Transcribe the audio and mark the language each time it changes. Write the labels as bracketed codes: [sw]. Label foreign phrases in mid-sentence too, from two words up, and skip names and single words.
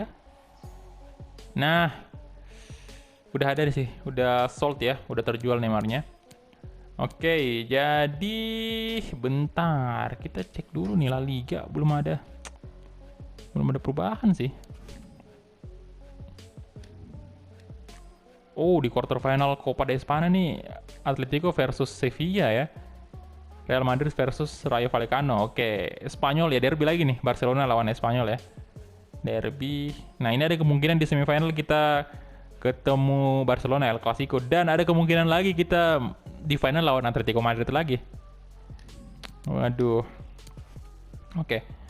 [id] Nah, udah ada sih, udah sold ya, udah terjual Neymarnya. Oke, jadi bentar, kita cek dulu nih La Liga, belum ada perubahan sih. Oh, di [en] quarter final [id] Copa de España nih, Atletico versus Sevilla ya. Real Madrid versus Rayo Vallecano. Oke, Spanyol ya, derby lagi nih, Barcelona lawan Espanyol ya. Derby. Nah, ini ada kemungkinan di semifinal kita ketemu Barcelona El Clasico dan ada kemungkinan lagi kita di final lawan Atletico Madrid lagi. Waduh. Oke.